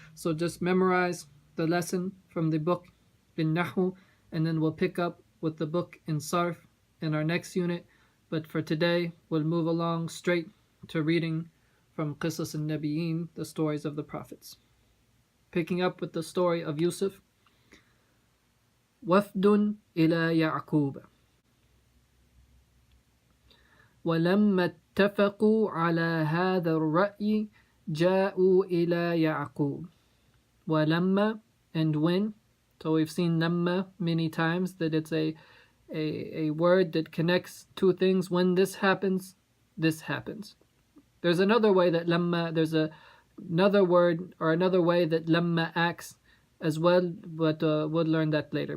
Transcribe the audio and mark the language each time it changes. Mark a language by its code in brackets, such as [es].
[en] So just memorize the lesson from the book in Nahu, and then we'll pick up with the book in Sarf in our next unit. But for today, we'll move along straight to reading from Qisas al-Nabiyyin, the stories of the prophets. Picking up with the story of Yusuf. [ar] وفد إلى يعقوب ولما اتفقوا على هذا الرأي جاءوا إلى يعقوب. [en] ولما, and when. So we've seen lamma many times, that it's a word that connects two things. When this happens, this happens. There's another way that lamma, another word or another way that lamma acts as well, but we'll learn that later.